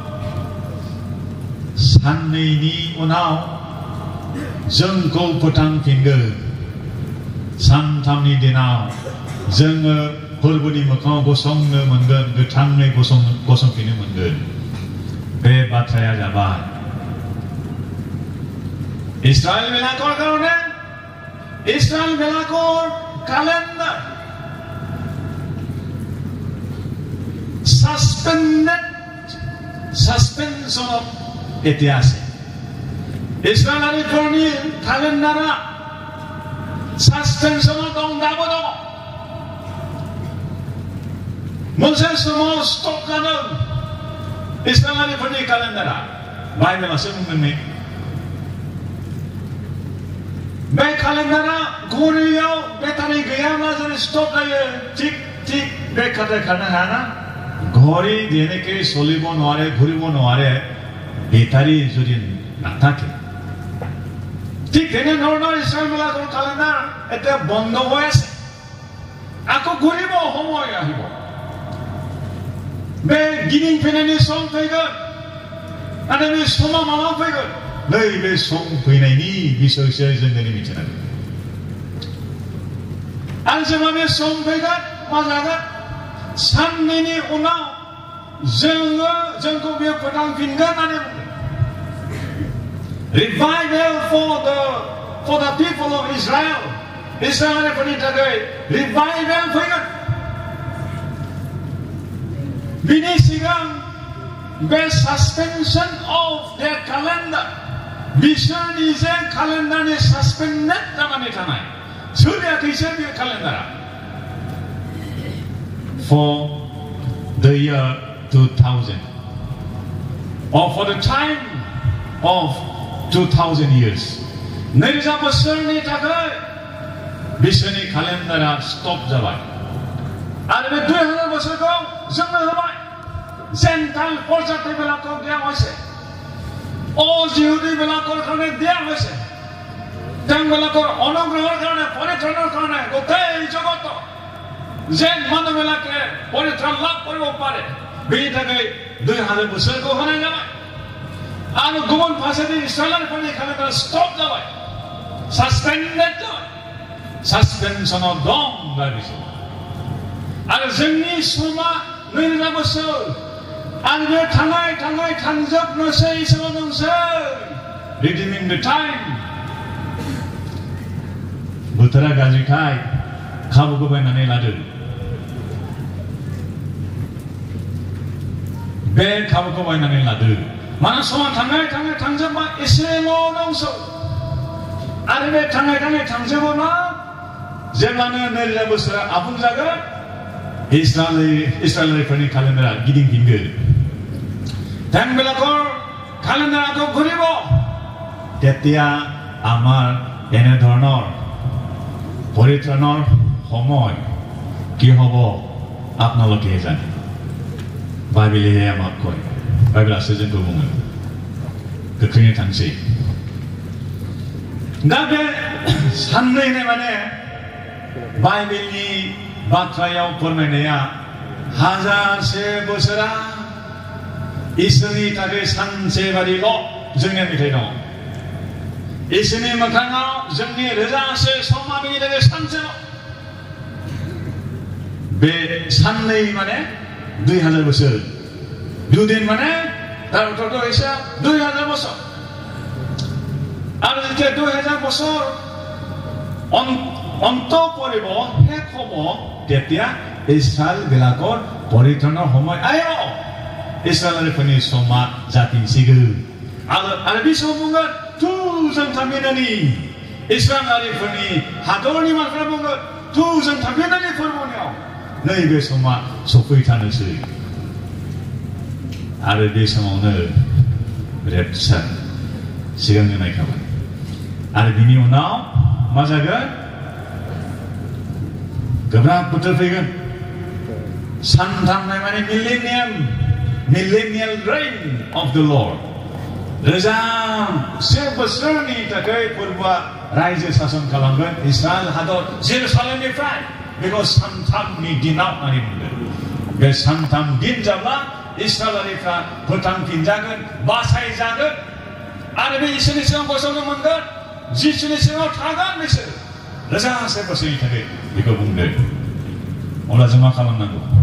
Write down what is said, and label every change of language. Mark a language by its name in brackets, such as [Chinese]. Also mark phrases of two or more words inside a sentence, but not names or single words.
[Bodo] साननैनि उनाव जोंखौ फोथांफिनगोन सानथामनि दिनाव जोङो फोरबोनि मोखाङाव गसंनो मोनगोन गोथाङै गसंफिननो मोनगोन बे बाथ्राया जाबाय इस्राएल बेलाकर कारणे इस्राएल बेलाकर कैलेंडर [English] suspension of [Bodo] इतिहास इस्राएलारिफोरनि कैलेंडरा suspensionआव दं दाबो दं मोनसे समाव स्टप जादों इस्राएलारिफोरनि कैलेंडरा बाइबेलासो बुंदों बे कैलेंडरा घड़ीयाव बेटारि गैयाब्ला जेरै स्टप जायो थिक बे खारनो हायाना घड़ी जेनेके चलिब नोवारे घूरिब नोवारे बेटारि जुदि नाथाके ठीक [Assamese] তেনেধৰণৰ ইস্ৰায়েলবিলাকৰ কেলেণ্ডাৰ এতিয়া বন্ধ হৈ আছে আকৌ ঘূৰিব সময় আহিব [Bodo] बे गिदिंफिननायनि सम फैगोन आरो बे समा माला फैगोन नैबे सम फैनायनि बिसयसो जों दिनै मिथिनांगोन आरो जेब्ला बे सम फैगोन मा जागोन साननैनि उनाव जोंखौ बियो फोथांफिनगोन होननानै बुंदों [English] revival for the people of Israel [Bodo] इस्राएलारिफोरनि थाखाय revival फैगोन बिनि सिगां बे [English] suspension of their calendar [Bodo] बिसोरनि जे calendarनि suspended जानानै थानाय सोलियाखैसो बे calendarआ [English] for the year 2000 or for the time of 2000 years [Bodo] 2000 बोसोरनि थाखाय बिसोरनि calendarआ stop जाबाय आरो बे 2000 बोसोरखौ जोंनो होबाय [Assamese] जेन्टाइल प्रजातिবিলাকক দিয়া হৈছে অজিহুদীবিলাকৰ কাৰণে দিয়া হৈছে তেওঁলোকৰ অনুগ্ৰহৰ কাৰণে পৰিত্ৰাণৰ কাৰণে গোটেই জগত যেন মানুহবিলাকে পৰিত্ৰাণ লাভ কৰিব পাৰে [Bodo] बेनि थाखाय 2000 बोसोरखौ होनाय जाबाय आरो गुबुन फारसेथिं इस्राएलारिफोरनि calendarआ स्टप जाबाय सासपेन्डेड जाबाय सासपेनसनाव दं दा बिसोर आरो जोंनि समा 2000 बोसोर आरो बे थाङै थांजोबनोसै इसोर नोंसोर [English] redeeming the time [Bodo] बोथोरा गाज्रिखाय खाबुखौ बायनानै लादो बे खाबुखौ बायनानै लादो मानोना समा थाङै थांजोबबाय एसेल' दंसै आरो बे थाङै थांजोबोना जेब्लानो 2000 बोसोरा आबुं जागोन इस्राएलारिफोरनि calendarआ गिदिंफिनगोन [Assamese] তেওঁলোকৰ calendarखौ ঘূৰিব তেতিয়া আমাৰ এনেধৰণৰ পৰিত্ৰাণৰ সময় কি হ'ব আপোনালোকে জানে বাইবেলে আমাক কয় বাইবেलासो [Bodo] जोंखौ बुङो गोख्रैनो थांसै दा बे साननै माने बाइबेलनि बाथ्रायाव फोरमायनाया हाजारसे बोसोरा इसोरनि थाखाय सानसे बादिल' जोंनि मेथाइ दङ इसोरनि मोखाङाव जोंनि रोजासे समा बेनि थाखाय सानसेल' बे साननै माने 2000 बोसोर दुदिन माने [Assamese] তাৰ অৰ্থ'থ' [Bodo] हिसाब 2000 बोसोर [Assamese] যেতিয়া 2000 বছৰ অন্ত পৰিব শেষ হ'ব তেতিয়া ইছৰাইল বিলাকৰ পৰিত্ৰাণৰ সময় আহিব [Bodo] ইছৰাইলफोरनि समा जाफिनसिगोन आरो बे समाव बुंगोन जों थांफिननानै इस्राएलारिफोरनि हादरनि मानसिफ्रा बुंगोन जों थांफिननानै फोरबोनियाव नैबे समा सफैथारनोसै आरो बे समावनो रेपचार सिगांनो नायखाबाय आरो बिनि उनाव मा जागोन गोब्राब बोथोर फैगोन सानथामनाय माने [English] millennial reign of the Lord [Bodo] रोजाम से बोसोरनि थाखाय फोरबोआ रायजो शासन खालामगोन इस्राएल हादर जेरुसालेमनिफ्राय बेखौ सानथामनि दिनाव होननानै बुंदों बे सानथाम दिन जाब्ला इस्राएलारिफ्रा फोथांफिनजागोन बासायजागोन आरो बे इसोरनि सिगाङाव गसंनो मोनगोन जिसुनि सिगाङाव थागोन बिसोर रोजासे बोसोरनि थाखाय बेखौ बुंदों अब्ला जों मा खालामनांगौ